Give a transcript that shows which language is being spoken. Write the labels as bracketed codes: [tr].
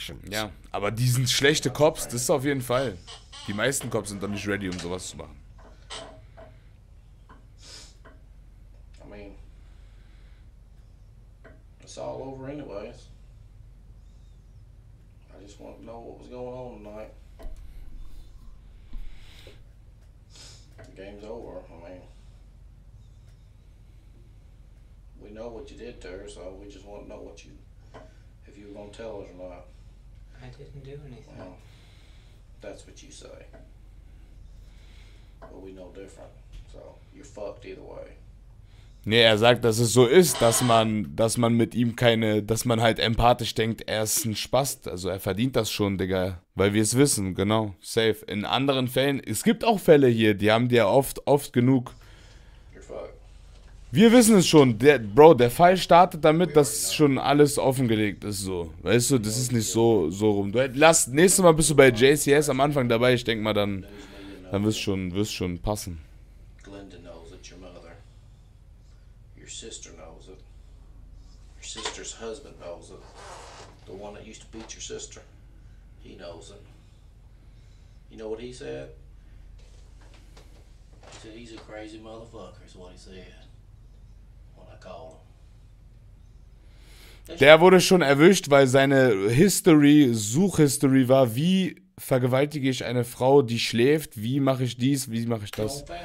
[de] Ja, aber die sind schlechte Cops, das ist auf jeden Fall. Die meisten Cops sind doch nicht ready, um sowas zu machen. [en] I mean, it's all over anyways. I just want to know what was going on tonight. The game's over. I mean, we know what you did to her, so we just want to know what you, if you were going to tell us or not. I didn't do anything. Well, that's what you say. But we know different. So you're fucked either way. [de] Nee, er sagt, dass es so ist, dass man mit ihm dass man halt empathisch denkt, er ist ein Spast. Also er verdient das schon, Digga. Weil wir es wissen, genau. Safe. In anderen Fällen, es gibt auch Fälle hier, die haben die ja oft genug. [en] You're fucked. [de] Wir wissen es schon. Der Fall startet damit, dass schon alles offengelegt ist, so. Weißt du, das ist nicht so rum. Nächstes Mal bist du bei JCS am Anfang dabei, ich denke mal, dann wirst schon passen. [en] Glenda knows it, your mother. Your sister knows it. Your sister's husband knows it. The one that used to beat your sister. He knows it. You know what he said? He said he's a crazy motherfucker, is what he said. When I called him. [de] Der wurde schon erwischt, weil seine Suchhistory war, wie vergewaltige ich eine Frau, die schläft, wie mache ich dies, wie mache ich das.